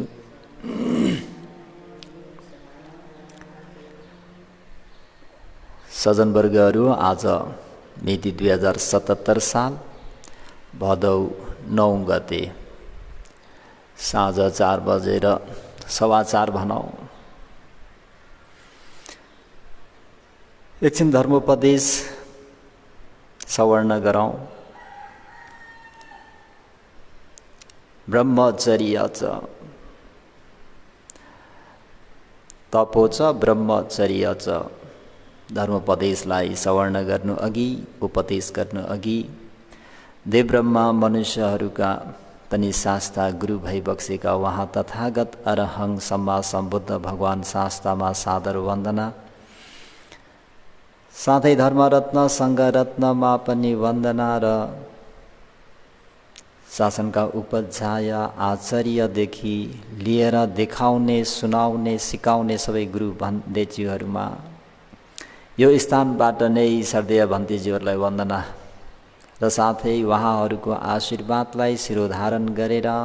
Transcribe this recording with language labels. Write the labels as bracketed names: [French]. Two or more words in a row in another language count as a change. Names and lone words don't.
[Nepali] सज्जनवर्गहरू, आज मिति 2077 साल भदौ 9 गते साँझ 4 बजेर 4:15 भनौँ एकछिन धर्मोपदेश सवर्ण गरौँ। [Sanskrit] ब्रह्मचर्य च तपो च ब्रह्मचर्य च। [Nepali] धर्मोपदेशलाई सवर्ण गर्नु अघि, उपदेश गर्नु अघि देवब्रह्मा मनुष्यहरूका पनि शास्ता गुरु भइबक्सेका उहाँ तथागत [Pali] अरहं सम्मा सम्बुद्ध [Nepali] भगवान शास्तामा सादर वन्दना, साथै धर्मरत्न सङ्घरत्नमा पनि वन्दना र शासनका उपाध्याय आचार्यदेखि लिएर देखाउने सुनाउने सिकाउने सबै गुरु भन्देज्यूहरूमा यो स्थानबाट नै श्रद्धेय भन्देज्यूहरूलाई वन्दना र साथै उहाँहरूको आशीर्वादलाई शिरोधारण गरेर